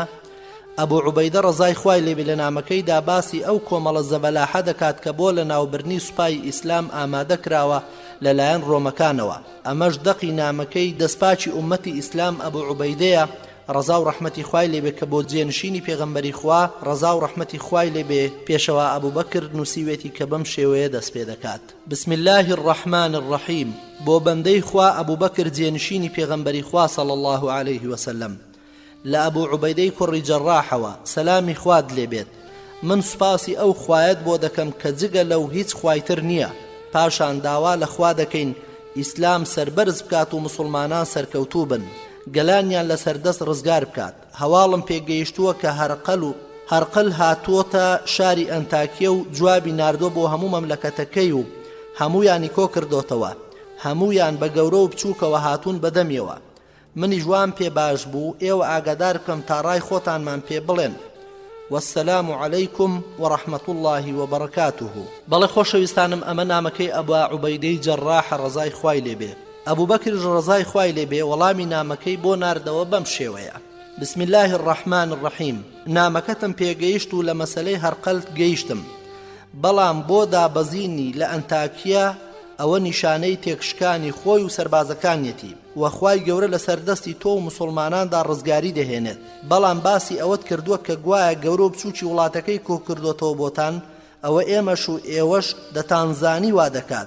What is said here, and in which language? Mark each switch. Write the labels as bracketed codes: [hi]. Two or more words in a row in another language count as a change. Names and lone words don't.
[ckb] ئەبوو عوبەیدە ڕەزای خوای لێبێ لە نامەکەیدا باسی ئەو کۆمەڵە زەبەلاحە دەکات کە بۆ لە ناوبردنی سوپای ئیسلام ئامادە کراوە لەلایەن ڕۆمەکانەوە. ئەمەش دەقی نامەکەی دەستپاچی ئومەتی ئیسلام ئەبوو عوبەیدەیە ڕەزا و ڕەحمەتی خوای لێبێ کە بۆ جێنشینی پێغەمبەری خوا ڕەزا و ڕەحمەتی خوای لێبێ پێشەوە ئەبوو بەکر نووسیوێتی کە بەم شێوەیە دەست پێ دەکات. [ar] بسم الله الرحمن الرحیم. [ckb] بۆ بەندەی خوا ئەبوو بەکر جێنشینی پێغەمبەری خوا [ar] صلی الله عليه وسلم [ckb] لە ئەبوو عوبەیدەی کوڕی جەڕاحەوە سەلامی خواد لێبێت. من سوپاسی ئەو خوایەت بۆ دەکەم کە جگە لەو هیچ خوایتر نییە. پاشان داوا لە خوا دەکەین ئیسلام سەربەرز بکات و مسلمانان سەرکەوتوو بن، گەلانیان لە سەردەست ڕزگار بکات. هەواڵم پێگەیشتووە کە هەرقل هاتووەتە شاری ئەنتاکیە و جوابی ناردۆ بۆ هەموو مەملەکەتەکەی و هەموویانی کۆ کردوتەوە. هەموویان بە گەورە و بچووکەوە هاتوون بەدەمیەوە. منی جوان پێ باش بوو ئێوە ئاگادار بکەم تا ڕای خۆتانمان پێ بڵێن. [ar] والسلام عليكم ورحمة الله وبركاته. [ckb] بەڵێ خۆشەویستانم ئەمە نامەکەی ئەبوا عوبەیدەی جەڕاح ڕەزای خوای لێبێ. ئەبوو بەکر ڕەزای خوای لێبێ وەڵامی نامەکەی بۆ ناردەوە بەم شێوەیە: [ar] بسم الله الرحمن الرحیم. [ckb] نامەکەتم پێگەیشت و لە مەسەلەی هەرقەل گەیشتم، بەڵام بۆ دابەزینی لە ئەنتاکیە ئەوە نیشانەی تێکشکانی خۆی و سەربازەکانیەتی وەخوای گەورە لە سەردەستی تۆ و مسلماناندا ڕزگاری دەهێنێت. بەڵام باسی ئەوەت کردووە کە گوایە گەورە و بچووکی وڵاتەکەی کۆ کردوتەوە بۆتان، ئەوە ئێمەش و ئێوەش دەتانزانی وا دەکات.